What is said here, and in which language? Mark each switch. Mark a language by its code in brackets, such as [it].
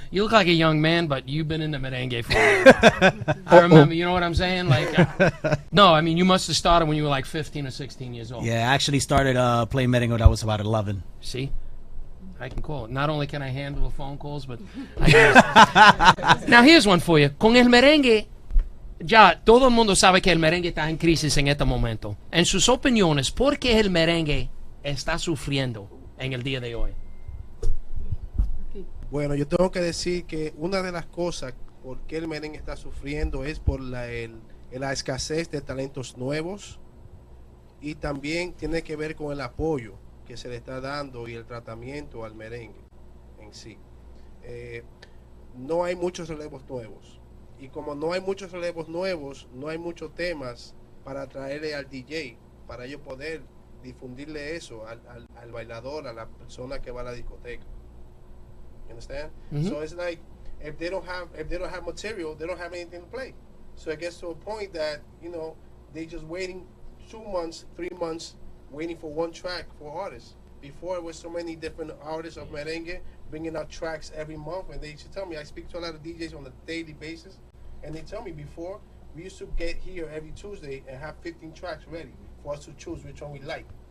[en] You look like a young man, but you've been in the merengue for a while. I remember, you know what I'm saying? Like, no, I mean, you must have started when you were like 15 or 16 years old. Yeah, I actually started playing merengue when I was about 11. See? I can call it. Not only can I handle the phone calls, but I can. Now, here's one for you. [es] Con el merengue, ya todo el mundo sabe que el merengue está en crisis en este momento. En sus opiniones, ¿por qué el merengue está sufriendo en el día de hoy? Bueno, yo tengo que decir que una de las cosas por qué el merengue está sufriendo es por la escasez de talentos nuevos y también tiene que ver con el apoyo que se le está dando y el tratamiento al merengue en sí. No hay muchos relevos nuevos y como no hay muchos relevos nuevos, no hay muchos temas para traerle al DJ, para ellos poder difundirle eso al bailador, a la persona que va a la discoteca. [en] You understand? Mm-hmm. So it's like if they don't have material, they don't have anything to play. So it gets to a point that, you know, they just waiting 2 months, 3 months, waiting for one track for artists. Before it was so many different artists of merengue bringing out tracks every month, and they used to tell me, I speak to a lot of DJs on a daily basis, and they tell me before we used to get here every Tuesday and have 15 tracks ready for us to choose which one we like.